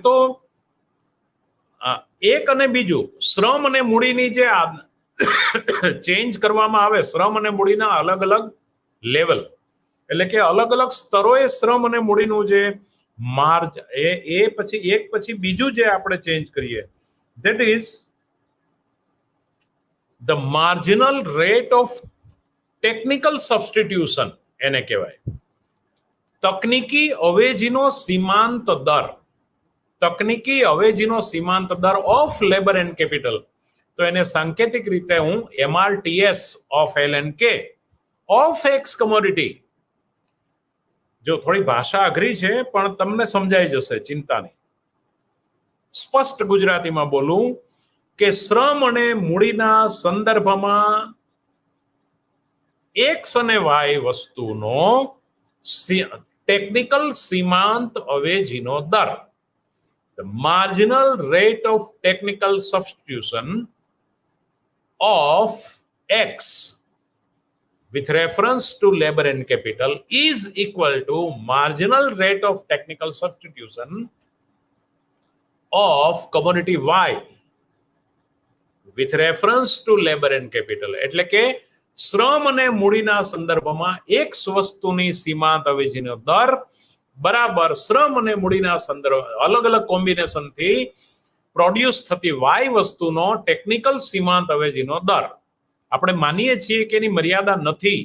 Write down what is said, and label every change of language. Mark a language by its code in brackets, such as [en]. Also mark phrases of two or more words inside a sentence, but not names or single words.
[gu] તો એક અને બીજું શ્રમ અને મૂડીની જે ચેન્જ કરવામાં આવે, શ્રમ અને મૂડીના અલગ અલગ લેવલ એટલે કે અલગ અલગ સ્તરોએ શ્રમ અને મૂડીનું જે માર્જ એ પછી એક પછી બીજું જે આપણે ચેન્જ કરીએ [en] that is the marginal rate of technical substitution [gu] એને કહેવાય તકનીકી અવેજીનો સીમાંત દર. તકનીકી અવેજીનો સીમાંત દર [en] of labour and capital. [gu] તો એને સાંકેતિક રીતે હું [en] MRTS of LNK of x commodity. [gu] જો થોડી ભાષા અઘરી છે પણ તમને સમજાઈ જશે, ચિંતા નહીં. સ્પષ્ટ ગુજરાતીમાં બોલું કે શ્રમ અને મૂડીના સંદર્ભમાં એક્સ અને વાય વસ્તુનો ટેકનિકલ સીમાંત અવેજીનો દર, [en] the marginal rate of technical substitution of x with reference to labor and capital is equal to marginal rate of technical substitution of commodity y with reference to labor and capital. [gu] એટલે કે શ્રમ અને મૂડીના સંદર્ભમાં એક વસ્તુની સીમાંત અવેજીનો દર બરાબર શ્રમ અને મૂડીના સંદર્ભ અલગ અલગ કોમ્બિનેશનથી પ્રોડ્યુસ થતી વાય વસ્તુનો ટેકનિકલ સીમાંત અવેજીનો દર. આપણે માનીએ છીએ કે એની મર્યાદા નથી.